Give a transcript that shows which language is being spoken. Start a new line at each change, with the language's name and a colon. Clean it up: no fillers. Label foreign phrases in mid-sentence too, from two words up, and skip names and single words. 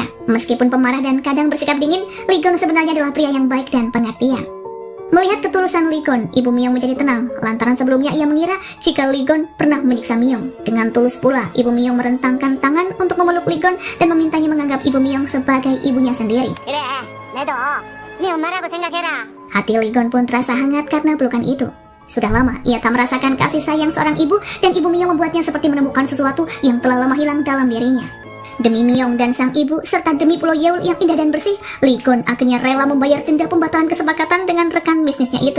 Indonesian: Meskipun pemarah dan kadang bersikap dingin, Ligon sebenarnya adalah pria yang baik dan pengertian. Melihat ketulusan Ligon, Ibu Myung menjadi tenang lantaran sebelumnya ia mengira jika Ligon pernah menyiksa Myung. Dengan tulus pula, Ibu Myung merentangkan tangan untuk memeluk Ligon dan memintanya menganggap Ibu Myung sebagai ibunya sendiri.
Korean: 그래, 내도 네 엄마라고 생각해라.
Indonesian: Hati Ligon pun terasa hangat karena pelukan itu. Sudah lama ia tak merasakan kasih sayang seorang ibu dan Ibu Myung membuatnya seperti menemukan sesuatu yang telah lama hilang dalam dirinya. Demi Miyong dan sang ibu, serta demi Pulau Yeol yang indah dan bersih, Lee Gon akhirnya rela membayar denda pembatalan kesepakatan dengan rekan bisnisnya itu.